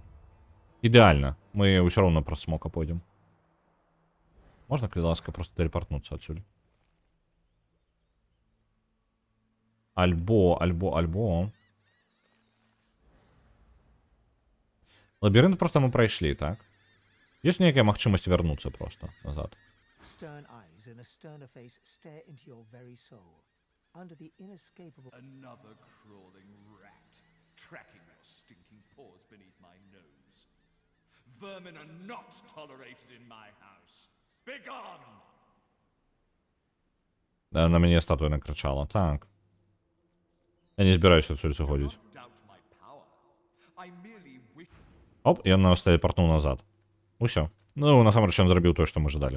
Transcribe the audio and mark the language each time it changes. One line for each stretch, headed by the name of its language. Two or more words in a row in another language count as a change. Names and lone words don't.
Belarusian: Ідэальна. Мы ўсё роўна праз цмока пойдзем. Можна, калі ласка, просто тэлепартнуцца адсюль. Альбо.
Ukrainian: Лабіринт просто ми пройшли, так? Є ніяка можливість вернутися просто назад.
English: Stern eyes and a sterner face stare into your very soul. Under the inescapable... Another crawling rat, tracking your stinking paws beneath my nose. Vermin are not tolerated in my house. Begone!
Ukrainian: На мені статуя накричала, так. Я не збираюся отсюди заходити.
English: Doubt my power. I merely wish...
Ukrainian: Оп, я нас телепортнув назад. Усьо.
Belarusian: Ну, насамрэч ён зрабіў тое, што мы жадалі.